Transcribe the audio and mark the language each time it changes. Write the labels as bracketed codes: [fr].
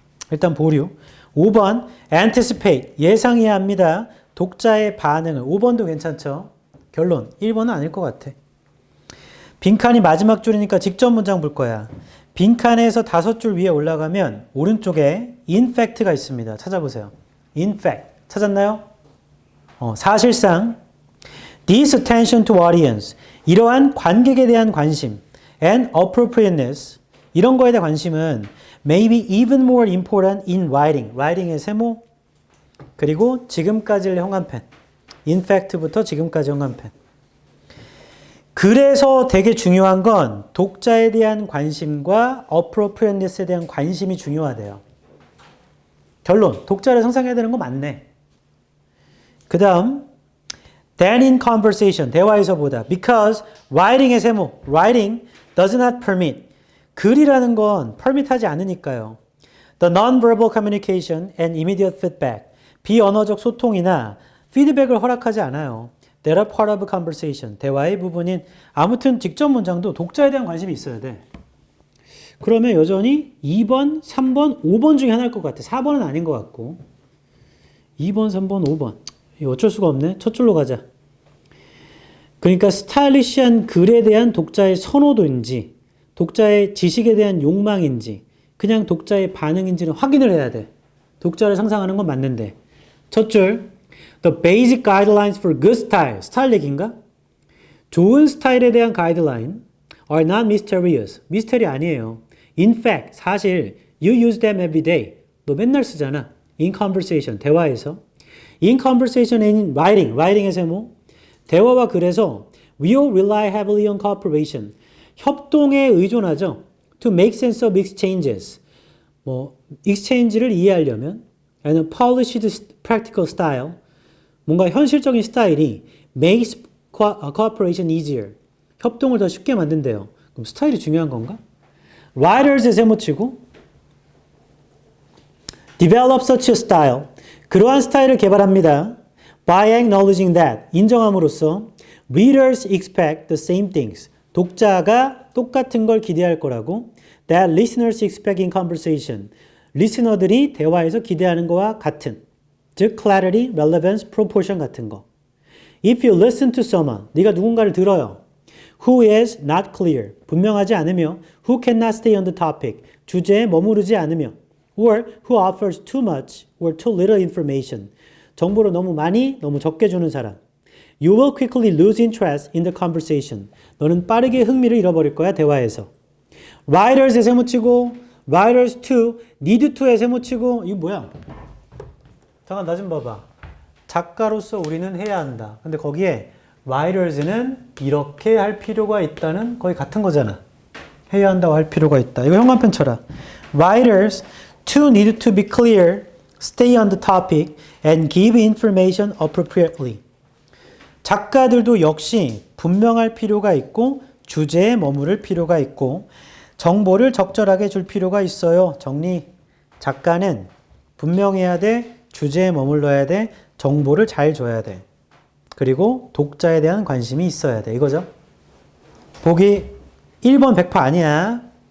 [ko] 일단 보류. 5번. anticipate. 예상해야 합니다. 독자의 반응을. 5번도 괜찮죠? 결론. 1번은 아닐 것 같아. 빈칸이 마지막 줄이니까 직접 문장 볼 거야. 빈칸에서 5줄 위에 올라가면 오른쪽에 [en] in fact [ko] 가 있습니다. 찾아보세요. [en] in fact. [ko] 찾았나요? 사실상 [en] this attention to audience. [ko] 이러한 관객에 대한 관심 [en] and appropriateness. [ko] 이런 거에 대한 관심은 [en] maybe even more important in writing. [ko] writing의 세모. 그리고 지금까지의 형광펜. in fact부터 지금까지 형광펜. 그래서 되게 중요한 건 독자에 대한 관심과 appropriateness에 대한 관심이 중요하대요. 결론, 독자를 상상해야 되는 거 맞네. 그 다음, [en] than in conversation, [ko] 대화에서보다. [en] because writing의 세모, writing does not permit. [ko] 글이라는 건 permit 하지 않으니까요. [en] the non-verbal communication and immediate feedback, [ko] 비언어적 소통이나 피드백을 허락하지 않아요. [en] that are part of a conversation, [ko] 대화의 부분인. 아무튼 직접 문장도 독자에 대한 관심이 있어야 돼. 그러면 여전히 2번, 3번, 5번 중에 하나일 것 같아. 4번은 아닌 것 같고. 2번, 3번, 5번. 이거 어쩔 수가 없네. 첫 줄로 가자. 그러니까 스타일리시한 글에 대한 독자의 선호도인지, 독자의 지식에 대한 욕망인지, 그냥 독자의 반응인지는 확인을 해야 돼. 독자를 상상하는 건 맞는데. [en] 첫 줄. The basic guidelines for good style. [ko] 스타일 얘기인가? 좋은 스타일에 대한 가이드라인 [en] are not mysterious. [ko] 미스터리 아니에요. [en] In fact, [ko] 사실 [en] you use them every day. [ko] 너 맨날 쓰잖아. [en] In conversation, [ko] 대화에서. [en] In conversation and in writing, writing의 세모. [ko] 대화와 글에서 [en] we'll rely heavily on cooperation. [ko] 협동에 의존하죠. [en] To make sense of exchanges. exchange를 [ko] 이해하려면 아니면 [en] polished practical style. [ko] 뭔가 현실적인 스타일이 [en] makes cooperation easier. [ko] 협동을 더 쉽게 만든대요. 그럼 스타일이 중요한 건가? [en] writers의 세모치고 develop such a style. [ko] 그러한 스타일을 개발합니다. [en] by acknowledging that. [ko] 인정함으로써 [en] readers expect the same things. [ko] 독자가 똑같은 걸 기대할 거라고. [en] that listeners expect in conversation. [ko] 리스너들이 대화에서 기대하는 거와 같은. 즉 [en] clarity, relevance, proportion [ko] 같은 거. [en] If you listen to someone, [ko] 네가 누군가를 들어요. [en] Who is not clear, [ko] 분명하지 않으며 [en] who cannot stay on the topic, [ko] 주제에 머무르지 않으며 [en] or who offers too much or too little information, [ko] 정보를 너무 많이, 너무 적게 주는 사람. [en] You will quickly lose interest in the conversation. [ko] 너는 빠르게 흥미를 잃어버릴 거야, 대화에서. Writers에 세모치고 [en] writers to, need to [ko] 에 세모치고 이거 뭐야? 잠깐 나 좀 봐봐. 작가로서 우리는 해야 한다. 근데 거기에 writers는 이렇게 할 필요가 있다는 거의 같은 거잖아. 해야 한다고 할 필요가 있다. 이거 형광펜 쳐라. [en] Writers to need to be clear, stay on the topic, and give information appropriately. [ko] 작가들도 역시 분명할 필요가 있고 주제에 머무를 필요가 있고 정보를 적절하게 줄 필요가 있어요. 정리. 작가는 분명해야 돼. 주제에 머물러야 돼. 정보를 잘 줘야 돼. 그리고 독자에 대한 관심이 있어야 돼. 이거죠. 보기 1번 100% 아니야.